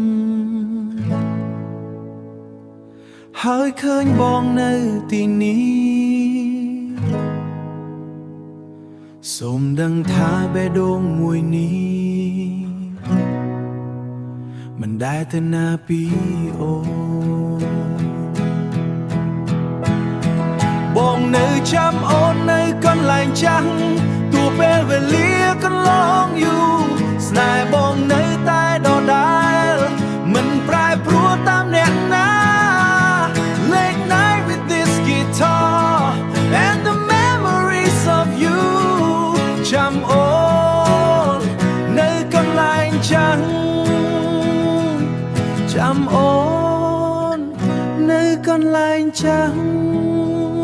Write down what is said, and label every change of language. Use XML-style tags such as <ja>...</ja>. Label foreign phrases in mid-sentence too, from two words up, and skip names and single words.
<km>ហើយឃើញបងនៅទីនេះសូមដឹងថាបេះដូងមួយនេះមិនដែលទៅណាពីអូន បងនៅចាំអូននៅកន្លែងចាំងទោះពេលវេ លាកន្លងយូរស្នេហ៍បងនៅតែដដែលមិនប្រែប្រួលតាមអ្នកណា</km> <en>Late night with this guitar and the memories of you</en> <km>ចាំអូននៅកន្លែងចាំងចាំអូននៅកន្លែងចាំង</km>